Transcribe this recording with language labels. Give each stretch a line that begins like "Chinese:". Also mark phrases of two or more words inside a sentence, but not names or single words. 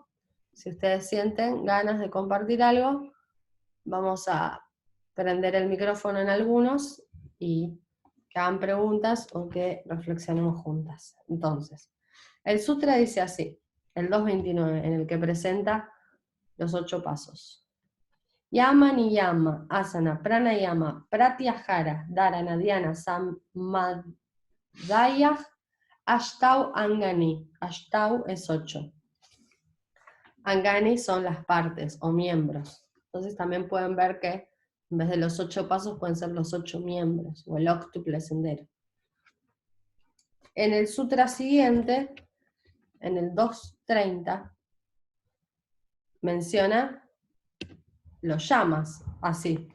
Spanish: Si ustedes sienten ganas de compartir algo, vamos a prender el micrófono en algunos y que hagan preguntas o que reflexionemos juntas. Entonces, el sutra dice así, el 229, en el que presenta los 8 pasos.
Sanskrit: यम नियम, आसन, प्राणायाम, प्रत्याहार, धारणा, ध्यान, समाध्याय, अष्टौ अङ्गानि.
Spanish: Ashtau es 8. Angani son las partes o miembros. Entonces también pueden ver que en vez de los 8 pasos pueden ser los 8 miembros, o el óctuple sendero. En el sutra siguiente, en el 230, menciona los yamas, así.